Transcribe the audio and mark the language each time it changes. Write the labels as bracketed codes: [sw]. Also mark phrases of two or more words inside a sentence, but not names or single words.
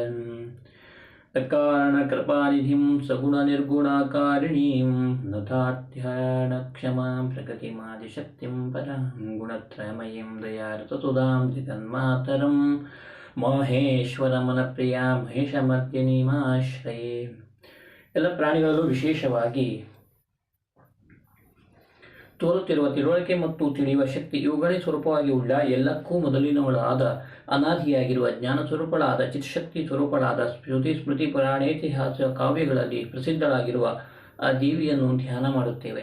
[sa] अकारणकृपानिधिं सगुणनिर्गुणाकारिणीं नतार्थ्यानक्षमां प्रकृतिमादिशक्तिं परां गुणत्रयमयीं दयारतसुधां जगन्मातरं माहेश्वरमनप्रिया ಮಹಿಷಮರ್ದಿನಿಮಾಶ್ರಯೇ। [kn] ಎಲ್ಲ ಪ್ರಾಣಿಗಳಲ್ಲೂ ವಿಶೇಷವಾಗಿ ತೋರುತ್ತಿರುವ ತಿಳುವಳಿಕೆ ಮತ್ತು ತಿಳಿಯುವ ಶಕ್ತಿ ಇವುಗಳೇ ಸ್ವರೂಪವಾಗಿ ಉಳ್ಳ ಎಲ್ಲಕ್ಕೂ ಮೊದಲಿನವಳಾದ ಅನಾದಿಯಾಗಿರುವ ಜ್ಞಾನ ಸ್ವರೂಪಳಾದ ಚಿತ್ಶಕ್ತಿ ಸ್ವರೂಪಳಾದ ಶ್ರುತಿ ಸ್ಮೃತಿ ಪುರಾಣೇತಿಹಾಸ ಕಾವ್ಯಗಳಲ್ಲಿ ಪ್ರಸಿದ್ಧಳಾಗಿರುವ ಆ ದೇವಿಯನ್ನು ಧ್ಯಾನ ಮಾಡುತ್ತೇವೆ.